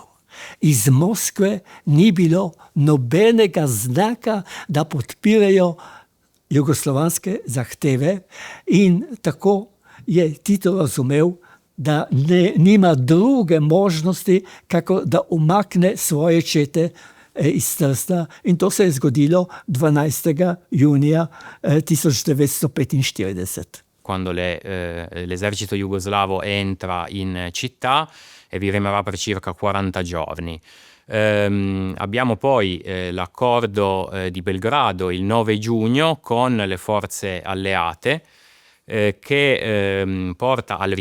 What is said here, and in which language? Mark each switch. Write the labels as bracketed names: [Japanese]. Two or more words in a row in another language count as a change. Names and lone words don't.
[Slovenian] Iz Moskve ni bilo nobenega znaka, da podpirajo jugoslovanske zahteve, in tako je Tito razumel, da nima druge možnosti, kako da umakne svoje čete iz Trsta, in to se je zgodilo 12. junija 1945. [Italian] Quando l'esercito jugoslavo entra in città e vi rimarrà per circa 40 giorni. Abbiamo poi l'accordo di Belgrado il 9 giugno con le forze alleate che porta al